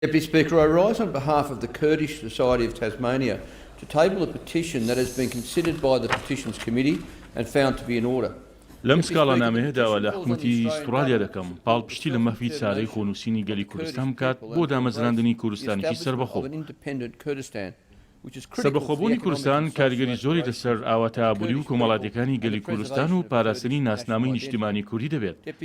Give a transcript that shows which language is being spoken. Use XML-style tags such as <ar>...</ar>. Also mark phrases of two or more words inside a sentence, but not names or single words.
<en>Deputy Speaker, I rise on behalf of the Kurdish Society of Tasmania to table a petition that has been considered by the Petitions Committee and found to be in order.</en> <ckb>لەم سکاڵانامەیەداوا لە حکوومەتی ئوسترالیا دەکەم پاڵپشتی لە مەفی چارەی خۆنووسینی گەلی کوردستان بکات بۆ دامەزراندنی کوردستانێکی سەربەخۆ. سەربەخۆبوونی کوردستان کاریگەری زۆری لەسەر ئاواتابووری و کۆمەڵاتیەکانی گەلی کوردستان و پاراستنی ناسنامەی نیشتیمانی کوردی دەبێت.</ckb>